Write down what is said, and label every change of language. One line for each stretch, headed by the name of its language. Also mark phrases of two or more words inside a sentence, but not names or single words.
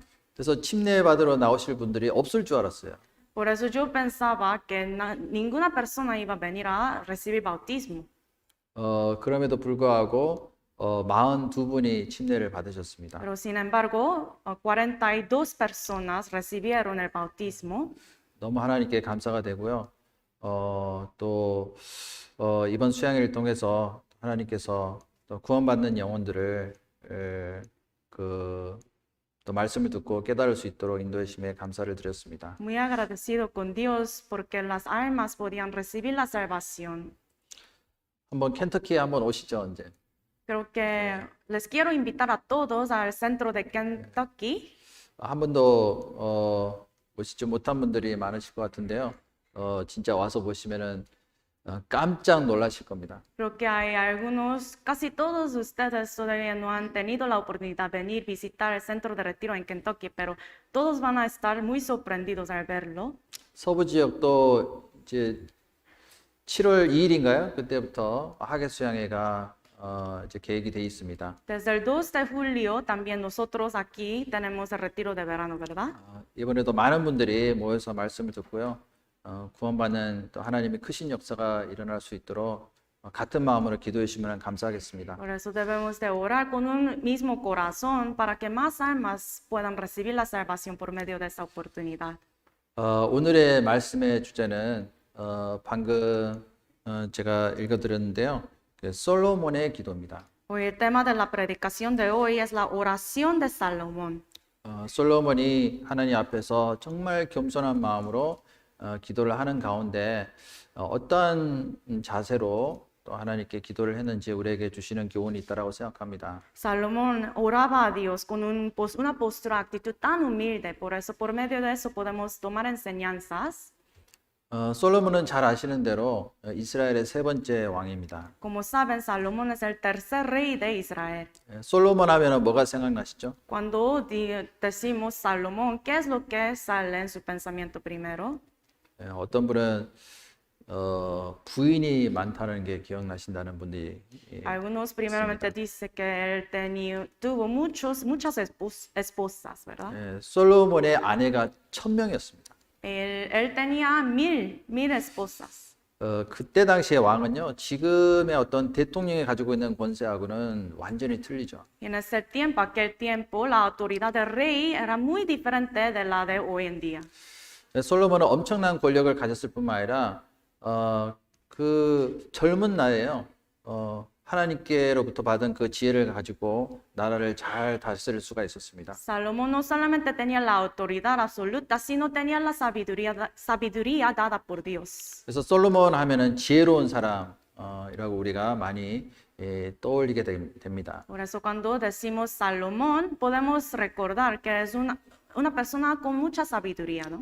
Korean: 그래서 침례 받으러 나오실 분들이 없을 줄 알았어요.
Spanish: Por eso yo pensaba que ninguna persona iba a venir a recibir bautismo.
Korean: 그럼에도 불구하고 42분이 침례를 받으셨습니다.
Spanish: Pero sin embargo, 42 personas recibieron el bautismo.
Korean: 너무 하나님께 감사가 되고요. 또 이번 수양회를 통해서 하나님께서 또 구원받는 영혼들을 또 말씀을 듣고 깨달을 수 있도록 인도해 주심에 감사를 드렸습니다.
Spanish: Muy agradecido con Dios porque las almas podían recibir la salvación.
Korean: 한번 켄터키에 한번 오시죠, 언제?
Spanish: Creo que les quiero invitar a todos al centro de Kentucky.
Korean: 한 번도 오시지 못한 분들이 많으실 것 같은데요. 진짜 와서 보시면은 깜짝 놀라실 겁니다.
Spanish: Creo que hay algunos, casi todos ustedes todavía no han tenido la oportunidad de venir visitar el centro de retiro en Kentucky, pero todos van a estar muy sorprendidos al verlo.
Korean: 서부 지역도 이제 7월 2일인가요? 그때부터 하계 수양회가 이제 계획이 돼 있습니다.
Spanish: Desde el 2 de julio también nosotros aquí tenemos el retiro de verano, ¿verdad?
Korean: 이번에도 많은 분들이 모여서 말씀을 듣고요. 구원받는 또 하나님의 크신 역사가 일어날 수 있도록 같은 마음으로 기도해 주시면 감사하겠습니다.
Spanish: Por eso debemos de orar con un mismo corazón para que más almas puedan recibir la salvación por medio de esa oportunidad.
Korean: 오늘의 말씀의 주제는 방금 제가 읽어드렸는데요. 솔로몬의 기도입니다.
Spanish: Hoy el tema de la predicación de hoy es la oración de Salomón.
Korean: 솔로몬이 하나님 앞에서 정말 겸손한 마음으로 기도를 하는 가운데 어떠한 자세로 또 하나님께 기도를 했는지 우리에게 주시는 교훈이 있다라고 생각합니다.
Spanish: Salomón oraba a Dios con una postura, actitud tan humilde, por eso por medio de eso podemos tomar enseñanzas.
Korean: 솔로몬은 잘 아시는 대로 이스라엘의 세 번째 왕입니다.
Spanish: Como saben, Salomón es el tercer rey de Israel.
Korean: 솔로몬 하면은 뭐가 생각나시죠?
Spanish: Cuando decimos Salomón, ¿qué es lo que sale en su pensamiento primero?
Korean: 어떤 분은 부인이 많다는 게 기억나신다는 분들이
Spanish: Algunos primeramente dicen que él tuvo muchas esposas, ¿verdad?
Korean: 솔로몬의 아내가 1000명이었습니다.
Spanish: Él tenía mil esposas.
Korean: 그때 당시의 왕은요, 지금의 어떤 대통령이 가지고 있는 권세하고는 완전히 틀리죠.
Spanish: Y en ese tiempo, aquel tiempo, la autoridad del rey era muy diferente de la de hoy en día.
Korean: 솔로몬은 엄청난 권력을 가졌을 뿐만 아니라 그 젊은 나이에요. 하나님께로부터 받은 그 지혜를 가지고 나라를 잘 다스릴 수가 있었습니다.
Spanish: Salomón no solamente tenía la autoridad absoluta, sino tenía la sabiduría dada por Dios.
Korean: 그래서 솔로몬 하면은 지혜로운 사람이라고 우리가 많이 떠올리게 됩니다.
Spanish: Por eso cuando decimos Salomón, podemos recordar que es una persona con mucha sabiduría, ¿no?